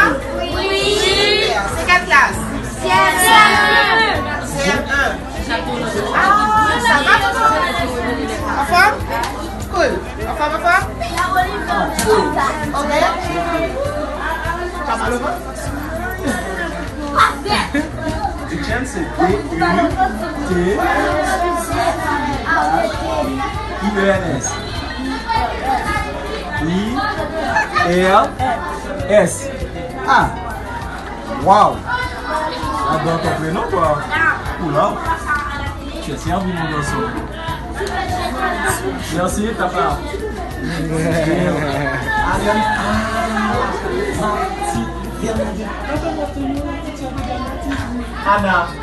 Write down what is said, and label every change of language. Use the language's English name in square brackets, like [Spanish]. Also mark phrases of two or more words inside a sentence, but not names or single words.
[French] Oui. Super. C'est quelle classe? CM1. CM1. Ah, ça va tout le monde? En forme? Cool. En forme? Ok. T'as mal au ventre? Etienne, c'est D-U-T-I-E-N-S. I-L-S. Ah! Waouh! Adore ton prénom, quoi. Oula! Tu es servi, mon garçon. Merci, papa. Anna.